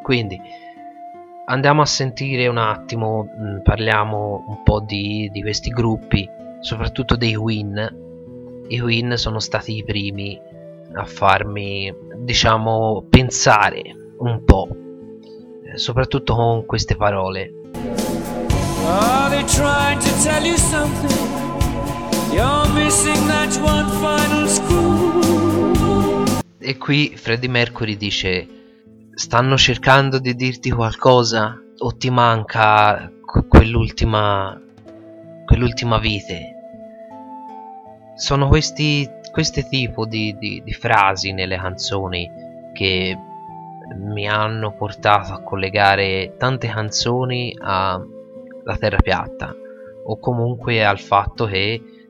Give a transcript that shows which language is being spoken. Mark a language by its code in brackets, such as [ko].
[it] Quindi andiamo a sentire un attimo, parliamo un po' di questi gruppi, soprattutto dei Queen. I Queen sono stati i primi a farmi, diciamo, pensare un po', soprattutto con queste parole. [en] Are they trying to tell you something? You're missing that one final screw. [it] E qui Freddie Mercury dice: stanno cercando di dirti qualcosa, o ti manca quell'ultima vite? Sono questi tipo di frasi nelle canzoni che mi hanno portato a collegare tante canzoni alla Terra piatta, o comunque al fatto che